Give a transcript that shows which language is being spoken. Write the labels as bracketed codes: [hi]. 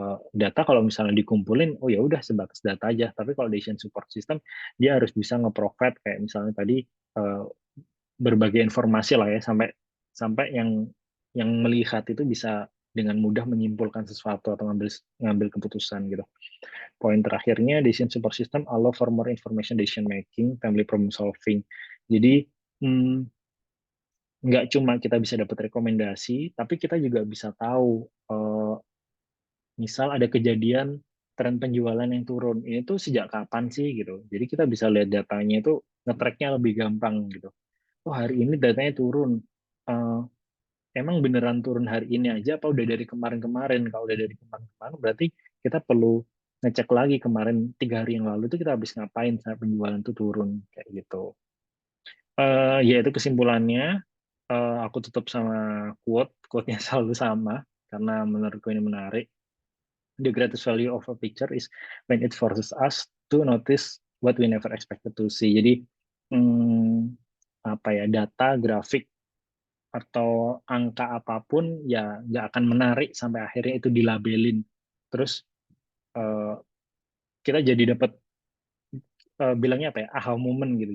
[id] Data kalau misalnya dikumpulin, oh ya udah sebatas data aja. Tapi kalau decision support system, dia harus bisa nge-provide kayak misalnya tadi eh, berbagai informasi lah ya sampai sampai yang melihat itu bisa dengan mudah menyimpulkan sesuatu atau ngambil ngambil keputusan gitu. [en] Poin terakhirnya, decision support system allow for more information decision making, family problem solving. [id] Jadi hmm, nggak cuma kita bisa dapat rekomendasi, tapi kita juga bisa tahu, misal ada kejadian tren penjualan yang turun, ini tuh sejak kapan sih gitu. Jadi kita bisa lihat datanya itu nge-tracknya lebih gampang gitu. Oh hari ini datanya turun, Eh, emang beneran turun hari ini aja apa udah dari kemarin-kemarin? Kalau udah dari kemarin-kemarin berarti kita perlu ngecek lagi kemarin 3 hari yang lalu itu kita habis ngapain saat penjualan itu turun kayak gitu. Ya itu kesimpulannya. Aku tutup sama quote-nya selalu sama karena menurutku ini menarik. [en] The greatest value of a picture is when it forces us to notice what we never expected to see. [id] Jadi hmm, apa ya, data, grafik atau angka apapun ya nggak akan menarik sampai akhirnya itu dilabelin. Terus eh, kita jadi dapat bilangnya apa ya, aha moment gitu.